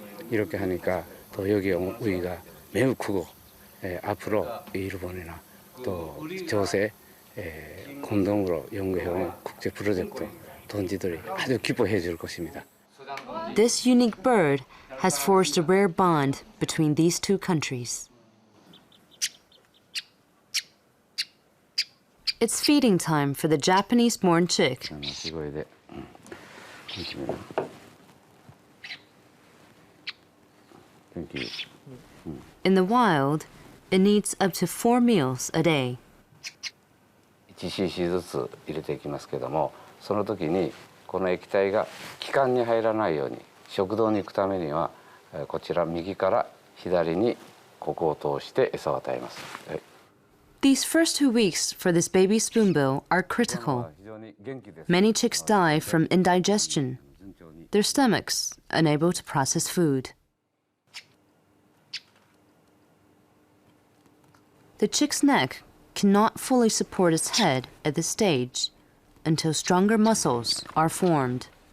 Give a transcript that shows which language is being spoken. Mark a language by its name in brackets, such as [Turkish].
[Korean] 이렇게 하니까 또 여기 온 의의가 매우 크고 앞으로 일본이나 또 조세 공동으로 연구해온 국제 프로젝트 동지들이 아주 기뻐해 줄 것입니다. [English] This unique bird has forged a rare bond between these two countries. It's feeding time for the Japanese-born chick. In the wild, it needs up to 4 meals a day. [Japanese] 1cc ずつ入れていきますけども、その時にこの液体が気管に入らないように食道に行くためにはこちら右から左にここを通して餌を与えます。 [English] These first 2 weeks for this baby spoonbill are critical. Many chicks die from indigestion their stomachs unable to process food. The chick's neck cannot fully support its head at this stage until stronger muscles are formed.